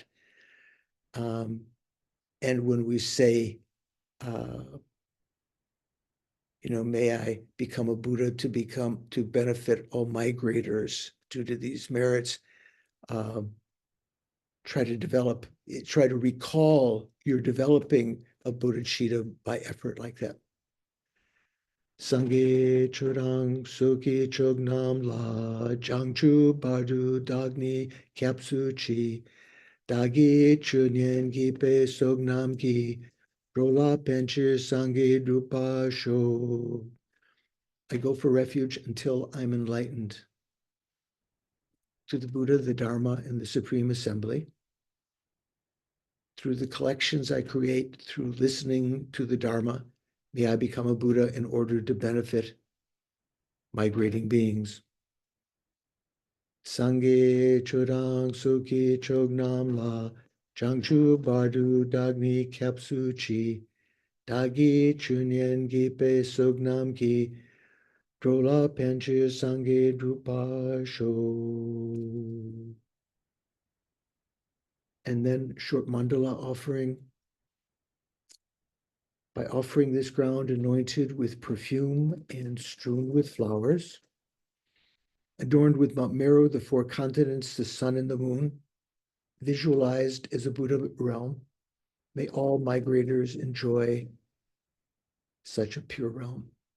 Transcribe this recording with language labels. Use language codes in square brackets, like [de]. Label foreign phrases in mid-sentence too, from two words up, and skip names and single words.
[en] And when we say, may I become a Buddha to benefit all migrators due to these merits, try to recall you're developing a bodhicitta by effort like that. [bo] སངས་རྒྱས་ཆོས་དང་ཚོགས་ཀྱི་མཆོག་རྣམས་ལ། བྱང་ཆུབ་བར་དུ་བདག་ནི་སྐྱབས་སུ་མཆི། བདག་གིས་ཆོས་ཉན་བགྱིས་པའི་བསོད་ནམས་ཀྱིས། འགྲོ་ལ་ཕན་ཕྱིར་སངས་རྒྱས་འགྲུབ་པར་ཤོག. [en] I go for refuge until I'm enlightened. To the Buddha, the Dharma, and the Supreme Assembly. Through the collections I create through listening to the Dharma, may I become a Buddha in order to benefit migrating beings. [bo] སངས་རྒྱས་ཆོས་དང་ཚོགས་ཀྱི་མཆོག་རྣམས་ལ། བྱང་ཆུབ་བར་དུ་བདག་ནི་སྐྱབས་སུ་མཆི། བདག་གིས་ཆོས་ཉན་བགྱིས་པའི་བསོད་ནམས་ཀྱིས། འགྲོ་ལ་ཕན་ཕྱིར་སངས་རྒྱས་འགྲུབ་པར་ཤོག. [en] And then short mandala offering. By offering this ground anointed with perfume and strewn with flowers, adorned with Mount Meru, the four continents, the sun and the moon, visualized as a Buddha realm, may all migrators enjoy such a pure realm.